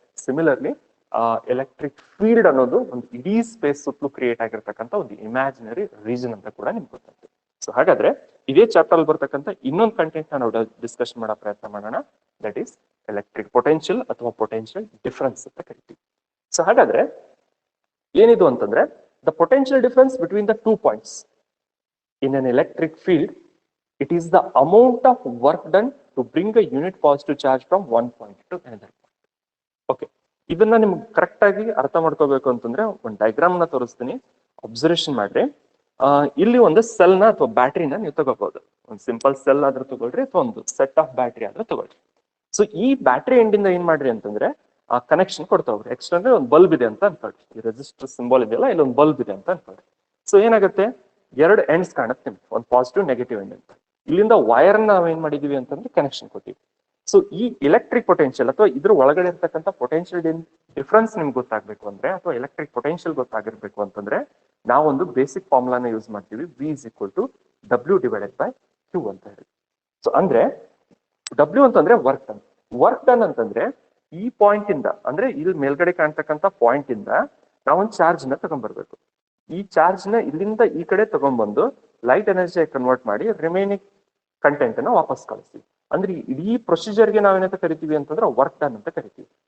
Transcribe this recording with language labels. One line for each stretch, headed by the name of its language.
Kannada: Similarly electric field ಅನ್ನೋದು ಒಂದು ಇಡೀ ಸ್ಪೇಸ್ ಸುತ್ತಲೂ ಕ್ರಿಯೇಟ್ ಆಗಿರ್ತಕ್ಕಂಥ ಒಂದು ಇಮ್ಯಾಜಿನರಿ ರೀಜನ್ ಅಂತ ಕೂಡ ನಿಮ್ಗೆ ಗೊತ್ತಾಯ್ತು. ಸೊ ಹಾಗಾದ್ರೆ ಇದೇ ಚಾಪ್ಟರ್ ಅಲ್ಲಿ ಬರ್ತಕ್ಕಂಥ ಇನ್ನೊಂದು ಕಂಟೆಂಟ್ ನಾವು ಡಿಸ್ಕಷನ್ ಮಾಡೋ ಪ್ರಯತ್ನ ಮಾಡೋಣ.
English: that is electric potential
Kannada: ಅಥವಾ ಪೊಟೆನ್ಷಿಯಲ್ ಡಿಫರೆನ್ಸ್ ಅಂತ ಕರಿತೀವಿ. ಸೊ ಹಾಗಾದ್ರೆ ಏನಿದು ಅಂತಂದ್ರೆ,
English: The potential difference between the 2 points in an electric field, it is the amount of work done to bring a unit positive charge from one point to another point.
Kannada: Okay, ಇದನ್ನ ನಿಮ್ಗೆ correct ಆಗಿ ಅರ್ಥ ಮಾಡ್ಕೋಬೇಕು ಅಂತಂದ್ರೆ ಒಂದು diagram ನ ತೋರಿಸ್ತೀನಿ, observation ಮಾಡ್ರಿ. ಇಲ್ಲಿ ಒಂದು ಸೆಲ್ ನ ಅಥವಾ ಬ್ಯಾಟ್ರಿನ ನೀವು ತಗೋಬಹುದು. ಒಂದು ಸಿಂಪಲ್ ಸೆಲ್ ಆದ್ರೂ ತಗೊಳ್ರಿ ಅಥವಾ ಒಂದು ಸೆಟ್ ಆಫ್ ಬ್ಯಾಟ್ರಿ ಆದ್ರೂ ತಗೊಳ್ರಿ. ಸೊ ಈ ಬ್ಯಾಟ್ರಿ ಎಂಡಿಂದ ಏನ್ ಮಾಡ್ರಿ ಅಂತಂದ್ರೆ ಕನೆಕ್ಷನ್ ಕೊಡ್ತಾ ಹೋಗ್ರಿ. ಎಕ್ಸ್ಟ್ರಾ ಅಂದ್ರೆ ಒಂದು ಬಲ್ಬ್ ಇದೆ ಅಂತ ಅನ್ಕೊಳ್ರಿ, ಈ ರೆಸಿಸ್ಟರ್ ಸಿಂಬಲ್ ಇದೆಯಲ್ಲ, ಇಲ್ಲಿ ಒಂದು ಬಲ್ಬ್ ಇದೆ ಅಂತ ಅನ್ಕೊಳ್ರಿ. ಸೊ ಏನಾಗುತ್ತೆ, ಎರಡು ಎಂಡ್ಸ್ ಕಾಣುತ್ತೆ ನಿಮ್ಗೆ, ಒಂದು ಪಾಸಿಟಿವ್ ನೆಗೆಟಿವ್ ಎಂಡ್ ಅಂತ. ಇಲ್ಲಿಂದ ವೈರ್ ನಾವ್ ಏನ್ ಮಾಡಿದೀವಿ ಅಂತಂದ್ರೆ ಕನೆಕ್ಷನ್ ಕೊಟ್ಟಿವಿ. ಸೊ ಈ ಎಲೆಕ್ಟ್ರಿಕ್ ಪೊಟೆನ್ಷಿಯಲ್ ಅಥವಾ ಇದ್ರ ಒಳಗಡೆ ಇರ್ತಕ್ಕಂಥ ಪೊಟೆನ್ಷಿಯಲ್ ಡಿಫ್ರೆನ್ಸ್ ನಿಮ್ಗೆ ಗೊತ್ತಾಗ್ಬೇಕು ಅಂದ್ರೆ, ಅಥವಾ ಎಲೆಕ್ಟ್ರಿಕ್ ಪೊಟೆನ್ಷಿಯಲ್ ಗೊತ್ತಾಗಿರ್ಬೇಕು ಅಂತಂದ್ರೆ, ನಾವೊಂದು ಬೇಸಿಕ್ ಫಾರ್ಮುಲಾನ ಯೂಸ್ ಮಾಡ್ತೀವಿ.
English: V is equal to W divided by Q
Kannada: ಅಂತ ಹೇಳಿ. ಸೊ ಅಂದ್ರೆ W ಅಂತಂದ್ರೆ ವರ್ಕ್ ಡನ್. ವರ್ಕ್ ಡನ್ ಅಂತಂದ್ರೆ ಈ ಪಾಯಿಂಟ್ ಇಂದ, ಅಂದ್ರೆ ಇಲ್ಲಿ ಮೇಲ್ಗಡೆ ಕಾಣ್ತಕ್ಕಂಥ ಪಾಯಿಂಟ್ ಇಂದ ನಾವೊಂದು ಚಾರ್ಜ್ ನ ತಗೊಂಡ್ಬರ್ಬೇಕು. ಈ ಚಾರ್ಜ್ ನ ಇಲ್ಲಿಂದ ಈ ಕಡೆ ತಗೊಂಡ್ಬಂದು ಲೈಟ್ ಎನರ್ಜಿ ಕನ್ವರ್ಟ್ ಮಾಡಿ ರಿಮೈನಿಂಗ್ ಕಂಟೆಂಟ್ ಅನ್ನ ವಾಪಸ್ ಕಳಿಸ್ತೀವಿ. ಅಂದ್ರೆ ಇಡೀ ಪ್ರೊಸೀಜರ್ಗೆ ನಾವೇನಂತ ಕರಿತೀವಿ ಅಂತಂದ್ರೆ ವರ್ಕ್ ಡನ್ ಅಂತ ಕರಿತೀವಿ.